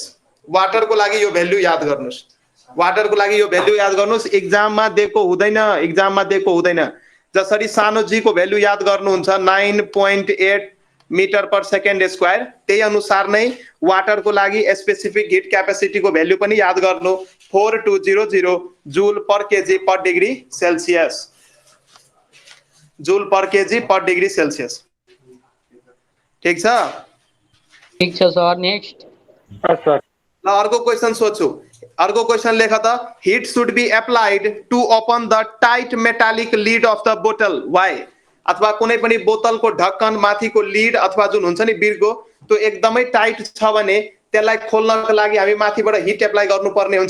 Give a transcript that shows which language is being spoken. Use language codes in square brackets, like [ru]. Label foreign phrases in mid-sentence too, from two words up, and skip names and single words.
[ne] वाटरको लागि यो भ्यालु याद गर्नुस्, वाटरको लागि यो भ्यालु याद गर्नुस्। एक्जाममा दिएको हुँदैन। जसरी सानो जी को भ्यालु याद गर्नुहुन्छ 9.8 [en] meter per second square, [ne] त्यही अनुसार नै वाटरको लागि [en] specific heat capacityको [ne] भ्यालु पनि याद गर्नु 4200 [en] joule per kg per degree Celsius. joule per kg per degree Celsius. [ne] ठीक छ? ठीक छ सर। नेक्स्ट सर ल अर्को क्वेशन सोध्छु। अर्को क्वेशन लेख त। [en] heat should be applied to open the tight metallic lid of the bottle. वाइ? [ne] अथवा कुनै पनि बोतलको ढक्कन माथिको लिड अथवा जुन हुन्छ नि बिर्को, त्यो एकदमै टाइट छ भने त्यसलाई खोल्नको लागि हामी माथिबाट [en] heat apply [ne] गर्नुपर्ने हुन्छ।